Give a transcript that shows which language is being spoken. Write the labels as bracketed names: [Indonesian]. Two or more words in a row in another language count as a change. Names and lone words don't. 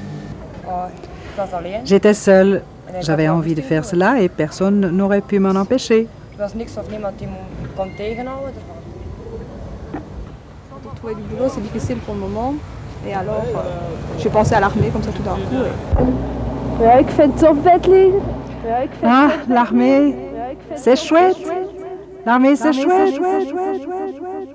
[French] J'étais seule. J'avais envie de faire cela et personne n'aurait pu m'en empêcher. Trouver du boulot, c'est difficile pour le moment. Et alors, j'ai pensé à l'armée comme ça tout d'un coup. [Dutch] Ja, ik vind het zo vet liggen. [French] Ah, l'armée, c'est chouette. L'armée, c'est chouette.